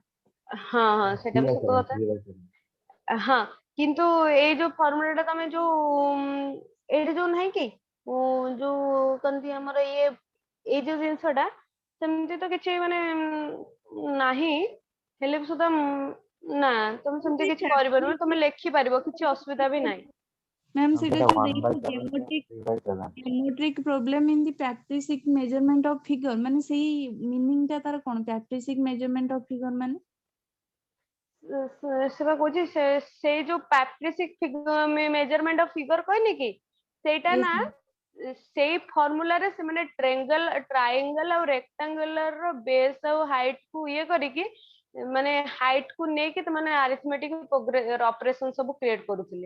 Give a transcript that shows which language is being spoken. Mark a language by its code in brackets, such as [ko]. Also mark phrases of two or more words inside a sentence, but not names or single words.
[or] ହଁ ହଁ ସେଇଟା ବି ସତ କଥା ହଁ କିନ୍ତୁ ଏଇ ଯୋଉ ଫର୍ମୁଲା ଟା ତମେ ଯୋଉ ଏଇଠି ଯୋଉ ନାହିଁ କି ଯୋଉ କହନ୍ତି ଆମର ଏଇ ଯୋଉ ଜିନିଷ ଟା ସେମିତି ତ କିଛି ମାନେ ନାହିଁ ହେଲେ ବି ସୁଧା ନା ତମେ ସେମିତି କିଛି କରିପାରିବନି ତମେ ଲେଖିପାରିବ କିଛି ଅସୁବିଧା ବି ନାହିଁ ମ୍ୟାମ୍ ସେଇଟା ଯୋଉ ଦେଇଛି 1/7 3/7 [en] geometric problem in the patricic measurement of figure [or] ମାନେ ସେଇ ମିନିଂ ଟା ତାର କଣ [en] patricic measurement of figure [or] ମାନେ ସେଟା କହୁଛି ସେଇ ଯୋଉ [en] patricic measurement of figure [or] କହିନି କି ସେଇଟା [en] Yes, [or] ନା [en] ma'am. [or] ସେଇ ଫର୍ମୁଲାରେ ସେମାନେ ଟ୍ରାଇଙ୍ଗଲ ଆଉ ରେକ୍ଟାଙ୍ଗୁଲାର ର ବେସ୍ ଆଉ ହାଇଟ୍ କୁ ଇଏ କରିକି ମାନେ ହାଇଟ୍ କୁ ନେଇକି ସେମାନେ [en] arithmetic operation [or] ସବୁ କ୍ରିଏଟ କରୁଥିଲେ